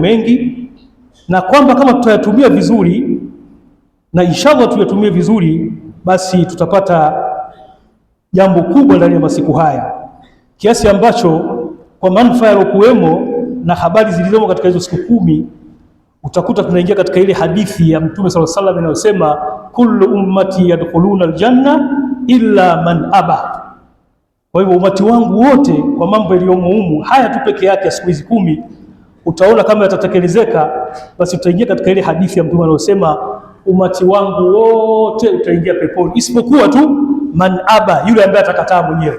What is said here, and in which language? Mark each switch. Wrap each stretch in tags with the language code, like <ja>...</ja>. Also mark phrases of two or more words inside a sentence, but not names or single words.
<sw>mengi, na kwamba kama tutayatumia vizuri, na inshallah tuyatumie vizuri, basi tutapata jambo kubwa ndani ya masiku haya, kiasi ambacho kwa manufaa yalokuwemo na habari zilizomo katika hizo siku 10 utakuta tunaingia katika ile hadithi ya Mtume</sw> <ar>sallallahu alaihi wasallam</ar> <sw>inayosema</sw> <ar>kullu ummati yadkhuluna aljanna illa man aba.</ar> <sw>Kwa hivyo umati wangu wote, kwa mambo yaliyomo humu haya tu peke yake ya siku hizi 10, utaona kama yatatekelezeka, basi utaingia katika ile hadithi ya Mtume anayosema umati wangu wote utaingia peponi isipokuwa tu</sw> <ar>man aba,</ar> <sw>yule ambaye atakataa mwenyewe.</sw>